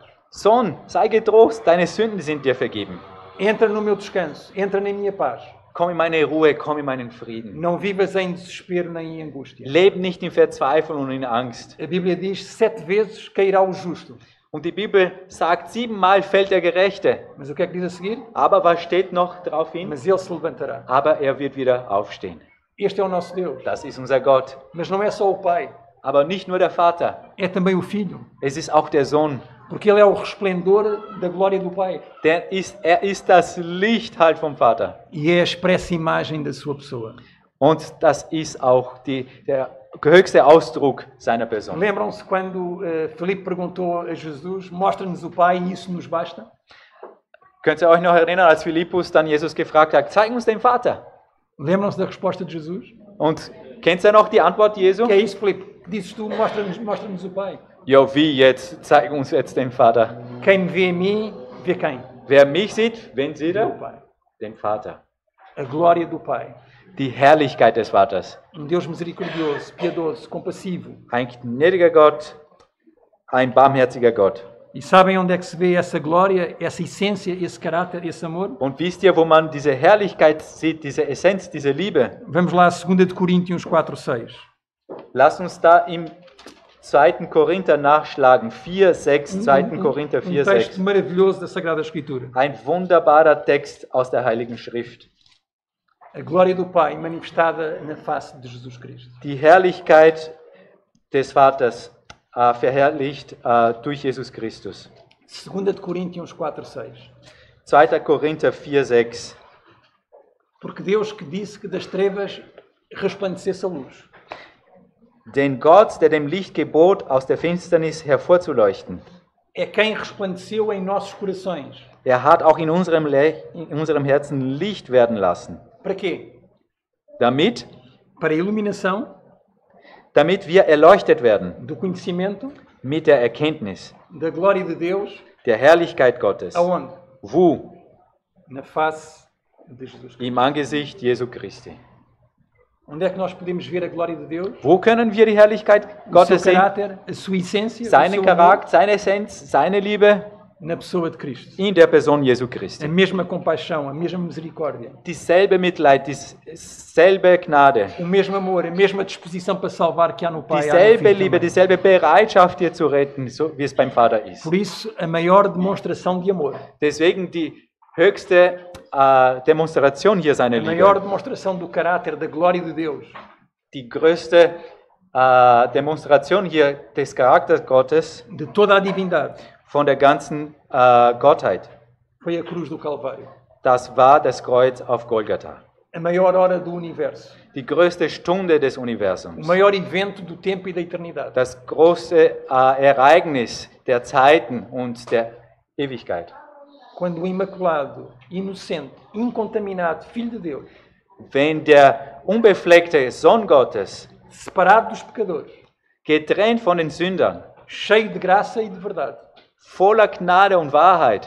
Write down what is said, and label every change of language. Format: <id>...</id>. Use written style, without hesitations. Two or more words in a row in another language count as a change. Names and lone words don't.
<de>Sohn, sei getrost, deine Sünden sind dir vergeben.</de> <pt>Entra no meu descanso, entra na minha paz.</pt> <de>Komm in meine Ruhe, komm in meinen Frieden.</de> <pt>Não vivas em desespero nem em angústia.</pt> <de>Leb nicht in Verzweiflung und in Angst.</de> <pt>A Bíblia diz 7 vezes cairá o justo.</pt> <de>Und die Bibel sagt, 7-mal fällt der Gerechte.</de> <pt>Mas o que é que diz a seguir?</pt> <de>Aber was steht noch darauf hin?</de> <pt>Mas ele se levantará.</pt> <de>Aber er wird wieder aufstehen.</de> <pt>Este é o nosso Deus.</pt> <de>Das ist unser Gott.</de> <pt>Mas não é só o Pai,</pt> <de>Aber nicht nur der Vater,</de> <pt>é também o Filho.</pt> <de>es ist auch der Sohn.</de> <pt>Porque ele é o resplendor da glória do Pai.</pt> <de>Er ist das Licht halt vom Vater.</de> <pt>E é a expressa imagem da sua pessoa.</pt> <de>Und das ist auch der höchste Ausdruck seiner Person.</de> <pt>Lembram-se quando Filipe perguntou a Jesus: mostra-nos o Pai e isso nos basta?</pt> <de>Könnt ihr euch noch erinnern, als Philippus dann Jesus gefragt hat, zeig uns den Vater?</de> <pt>Lembram-se da resposta de Jesus?</pt> <de>Und kennt ihr noch die Antwort Jesu?</de> <pt>Que é isso, Filipe? Dizes tu: mostra-nos o Pai.</pt> <de>Ja, wie jetzt? Zeig uns jetzt den Vater.</de> <pt>Quem me vê em mim, vê quem?</pt> <de>Wer mich sieht, wen sieht</de> <pt>Vê o</pt> <de>er?</de> <pt>Pai.</pt> <de>Den Vater.</de> <pt>A glória do Pai.</pt> <de>Die Herrlichkeit des Vaters.</de> <pt>Deus misericordioso, piedoso, compassivo.</pt> <de>Ein gnädiger Gott, ein barmherziger Gott.</de> <pt>E sabem onde é que se vê essa glória, essa essência, esse caráter, esse amor?</pt> <de>Und wisst ihr, wo man diese Herrlichkeit sieht, diese Essenz, diese Liebe?</de> <pt>Vamos lá a 2 de Coríntios 4:6.</pt> <de>Lasst uns da im 2. Korinther nachschlagen, 4,6, 2. Korinther</de> <pt>Um texto</pt> <de>4,6.</de> <pt>maravilhoso da Sagrada Escritura.</pt> <de>Ein wunderbarer Text aus der Heiligen Schrift.</de> <pt>A glória do Pai manifestada na face de Jesus Cristo.</pt> <de>Die Herrlichkeit des Vaters verherrlicht durch Jesus Christus.</de> <pt>2 de Coríntios 4:6.</pt> <de>2. Korinther 4,6.</de> <pt>Porque Deus que disse que das trevas resplandecesse a luz.</pt> <de>Denn Gott, der dem Licht gebot, aus der Finsternis hervorzuleuchten,</de> <pt>É quem resplandeceu em nossos corações.</pt> <de>er hat auch in unserem Herzen Licht werden lassen,</de> <pt>Para quê?</pt> <de>damit</de> <pt>Para a iluminação</pt> <de>wir erleuchtet werden</de> <pt>do conhecimento</pt> <de>mit der Erkenntnis</de> <pt>da glória de Deus.</pt> <de>der Herrlichkeit Gottes.</de> <pt>Aonde?</pt> <de>Wo?</de> <pt>Na face de Jesus Cristo.</pt> <de>Im Angesicht Jesu Christi.</de> <pt>Onde é que nós podemos ver a glória de Deus?</pt> <de>Wo können wir die Herrlichkeit</de> <pt>O seu</pt> <de>Gottes sehen?</de> <pt>caráter, a sua essência, o</pt> <de>Seinen</de> <pt>seu amor,</pt> <de>Charakter, seine Essenz, seine Liebe</de> <pt>na pessoa de Cristo.</pt> <de>in der Person Jesu</de> <pt>A</pt> <de>Christi.</de> <pt>mesma compaixão, a mesma misericórdia,</pt> <de>Dieselbe Mitleid, dieselbe Gnade,</de> <pt>o mesmo amor, a mesma disposição para salvar que há no Pai. há no</pt> <de>dieselbe</de> <pt>Filho</pt> <de>Liebe,</de> <pt>também.</pt> <de>dieselbe Bereitschaft, dir zu retten, so wie es beim Vater ist.</de> <pt>Por isso, a maior demonstração de amor,</pt> <de>Deswegen die höchste Demonstration hier seiner</de> <pt>a maior</pt> <de>Liebe.</de> <pt>demonstração do caráter, da glória de Deus,</pt> <de>Die größte Demonstration hier des Charakters Gottes</de> <pt>de toda a divindade,</pt> <de>von der ganzen Gottheit.</de> <pt>foi a cruz do Calvário.</pt> <de>Das war das Kreuz auf Golgatha.</de> <pt>A maior hora do universo,</pt> <de>Die größte Stunde des</de> <pt>o</pt> <de>Universums.</de> <pt>maior evento do tempo e da eternidade.</pt> <de>Das große Ereignis der Zeiten und der Ewigkeit.</de> <pt>Quando o imaculado, inocente, incontaminado Filho de Deus,</pt> <de>Wenn der unbefleckte Sohn Gottes,</de> <pt>separado dos pecadores,</pt> <de>getrennt von den Sündern,</de> <pt>cheio de graça e de verdade,</pt> <de>voller Gnade und Wahrheit,</de>